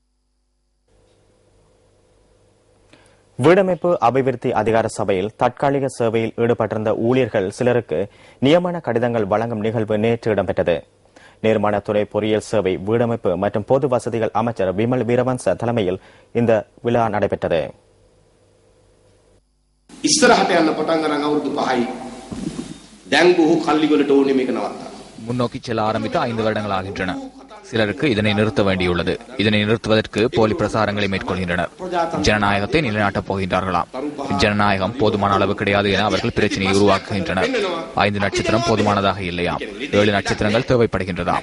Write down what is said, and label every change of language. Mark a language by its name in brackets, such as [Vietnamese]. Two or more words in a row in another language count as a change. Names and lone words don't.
[Tamil] வீடமைப்பு அபிவிருத்தி அதிகார சபையில் தற்காலிக சேவையில் ஈடுபட்டிருந்த ஊழியர்கள் சிலருக்கு நியமன கடிதங்கள் வழங்கும் நிகழ்வு நேற்று இடம்பெற்றது. நிர்மாணத்துறை பொறியியல் சேவை வீடமைப்பு மற்றும் பொது வசதிகள் அமைச்சர் விமல் வீரவன்ச தலைமையில் இந்த விழா நடைபெற்றது. [Sinhala] ඉස්සරහට යන්න පටන් ගන්න අවුරුදු 5යි. දැන් බොහෝ කල්ලි වලට ඕනේ මේක නවත්තා. [Tamil] முன்னோக்கி செல்ல ஆரம்பித்து 5 வருடங்கள் ஆகின்றன. சிலருக்கு இதனை நிறுத்த வேண்டியுள்ளது. இதனை நிறுத்துவதற்கு போலி பிரசாரங்களை மேற்கொள்கின்றனர். ஜனநாயகத்தை நிலைநாட்டப் போகின்றார்களாம். ஜனநாயகம் போதுமான அளவு கிடையாது என அவர்கள் பிரச்சனையை உருவாக்குகின்றனர். 5 நட்சத்திரம் போதுமானதாக இல்லையாம். 7 நட்சத்திரங்கள் தேவைப்படுகின்றதாம்.